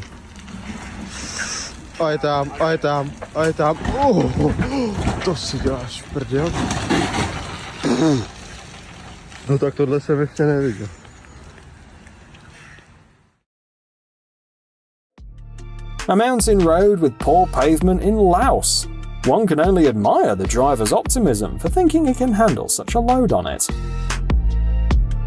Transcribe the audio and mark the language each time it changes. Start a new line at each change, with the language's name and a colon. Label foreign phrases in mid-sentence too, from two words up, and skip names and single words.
Czech: A je tam, a je tam, a je tam. To si děláš prdel. No tak tohle jsem ještě neviděl.
English: A mountain road with poor pavement in Laos. One can only admire the driver's optimism for thinking he can handle such a load on it.